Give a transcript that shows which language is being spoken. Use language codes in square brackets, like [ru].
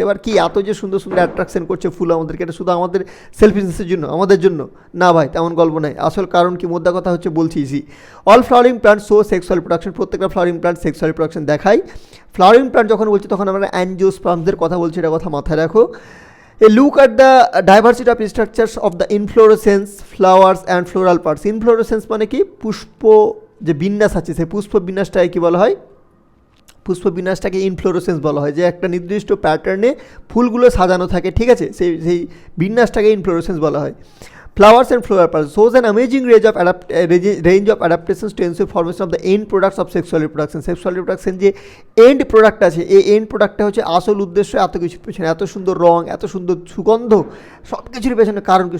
[bn] এবার কি এত যে সুন্দর সুন্দর অ্যাট্রাকশন করছে ফুল আমাদেরকে, এটা শুধু আমাদের সেলফিশনেসের জন্য, আমাদের জন্য না ভাই, তেমন গল্প নাই। আসল কারণ কি? মোদ্দা কথা হচ্ছে বলছিই, [en] all flowering plant show sexual reproduction, [bn] প্রত্যেকটা ফ্লাওয়ারিং প্লান্ট সেক্সুয়াল রিপ্রোডাকশন দেখায়। ফ্লাওয়ারিং প্লান্ট যখন বলছি তখন আমরা অ্যানজিওস্পার্মসদের কথা বলছি, এটা কথা মাথায় রাখো। [en] A look at the diversity of structures of the inflorescence, flowers and floral parts. [bn] Inflorescence মানে কি? পুষ্প যে বিন্যাস আছে, সেই পুষ্প বিন্যাসটাকে কি বলা হয়? পুষ্প বিন্যাসটাকে ইনফ্লোরেসেন্স বলা হয়, যে একটা নির্দিষ্ট প্যাটার্নে ফুলগুলো সাজানো থাকে, ঠিক আছে, সেই বিন্যাসটাকে ইনফ্লোরেসেন্স বলা হয়। [en] Flowers and floral parts shows an amazing range of adaptations to ensure formation of the end products of sexual reproduction. [bn] Sexual reproduction যে এন্ড প্রোডাক্ট আছে, এই এন্ড প্রোডাক্টটা হচ্ছে আসল উদ্দেশ্য। এত কিছুর পেছনে, এত সুন্দর রং, এত সুন্দর সুগন্ধ, সব কিছুর পেছনে কারণ কি?